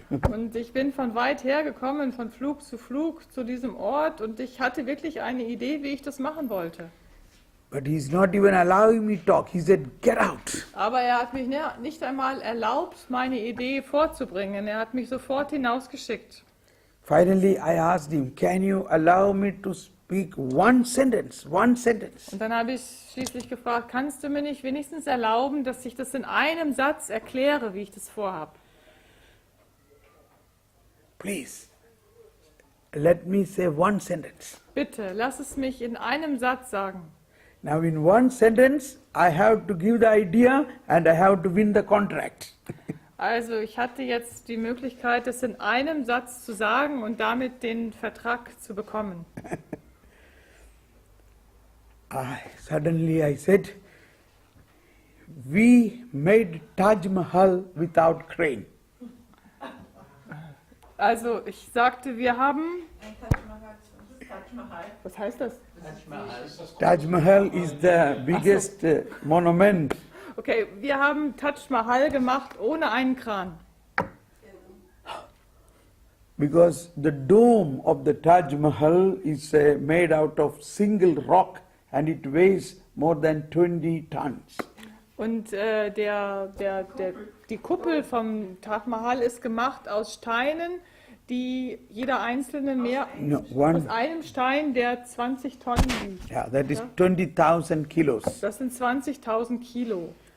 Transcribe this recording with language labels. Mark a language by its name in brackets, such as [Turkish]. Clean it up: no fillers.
[German] Und ich bin von weit her gekommen, von Flug zu diesem Ort, und ich hatte wirklich eine Idee, wie ich das machen wollte. [English] But he's not even allowing me to talk. He said, get out. [German] Aber er hat mich nicht einmal erlaubt, meine Idee vorzubringen. Er hat mich sofort hinausgeschickt. [English] Finally, I asked him, can you allow me to speak one sentence? [German] Und dann habe ich schließlich gefragt, kannst du mir nicht wenigstens erlauben, dass ich das in einem Satz erkläre, wie ich das vorhabe? [English] Please, let me say one sentence. [German] Bitte, lass es mich in einem Satz sagen. [English] Now in one sentence, I have to give the idea and I have to win the contract. [German] Also ich hatte jetzt die Möglichkeit, das in einem Satz zu sagen und damit den Vertrag zu bekommen. [English] Suddenly I said, we made Taj Mahal without crane. [German] Also ich sagte, wir haben... Ein Taj Mahal. Taj Mahal. Was heißt das? [English] Taj Mahal is the biggest monument. [German] Okay, wir haben Taj Mahal gemacht ohne einen Kran. [English] Because the dome of the Taj Mahal is made out of single rock and it weighs more than 20 tons. [German] Und die Kuppel vom Taj Mahal ist gemacht aus Steinen, die jeder einzelne mehr aus einem Stein, der 20 Tonnen wiegt. [English] Yeah, that is 20,000 kilos. [German] Das sind 20.000 Kilo.